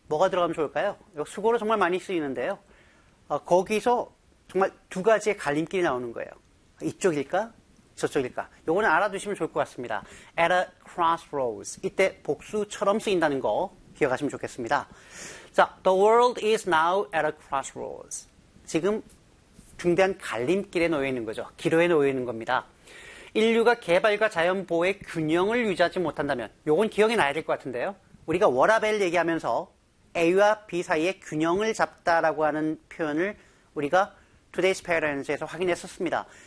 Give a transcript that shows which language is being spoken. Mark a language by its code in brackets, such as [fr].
[ko] 뭐가 들어가면 좋을까요? 이거 수고로 정말 많이 쓰이는데요. 거기서 정말 두 가지의 갈림길이 나오는 거예요. 이쪽일까? 저쪽일까? 요거는 알아두시면 좋을 것 같습니다. [en] At a crossroads. [ko] 이때 복수처럼 쓰인다는 거 기억하시면 좋겠습니다. [en] 자, The world is now at a crossroads. [ko] 지금 중대한 갈림길에 놓여 있는 거죠. 기로에 놓여 있는 겁니다. 인류가 개발과 자연 보호의 균형을 유지하지 못한다면 요건 기억이 나야 될 것 같은데요. 우리가 워라벨 얘기하면서 A와 B 사이의 균형을 잡다라고 하는 표현을 우리가 Today's Parents에서 확인했었습니다.